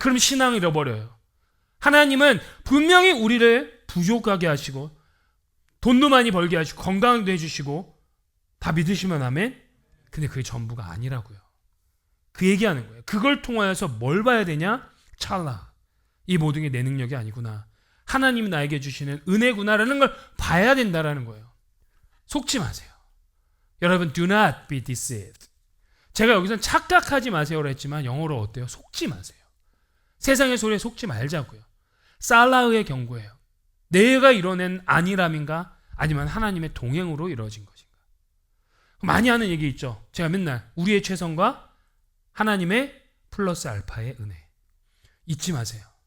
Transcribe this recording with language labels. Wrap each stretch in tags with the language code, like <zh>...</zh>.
<ko>그럼 신앙을 잃어버려요. 하나님은 분명히 우리를 부족하게 하시고 돈도 많이 벌게 하시고 건강도 해주시고 다 믿으시면 아멘? 근데 그게 전부가 아니라고요. 그 얘기하는 거예요. 그걸 통하여서 뭘 봐야 되냐? 찰나. 이 모든 게 내 능력이 아니구나. 하나님이 나에게 주시는 은혜구나라는 걸 봐야 된다라는 거예요. 속지 마세요. 여러분,</ko> <en>do not be deceived.</en> <ko>제가 여기서 착각하지 마세요라 했지만 영어로 어때요? 속지 마세요. 세상의 소리에 속지 말자고요. 살라흐의 경고예요. 내가 이뤄낸 안일함인가? 아니면 하나님의 동행으로 이루어진 것인가? 많이 하는 얘기 있죠. 제가 맨날 우리의 최선과 하나님의 플러스 알파의 은혜. 잊지 마세요.</ko>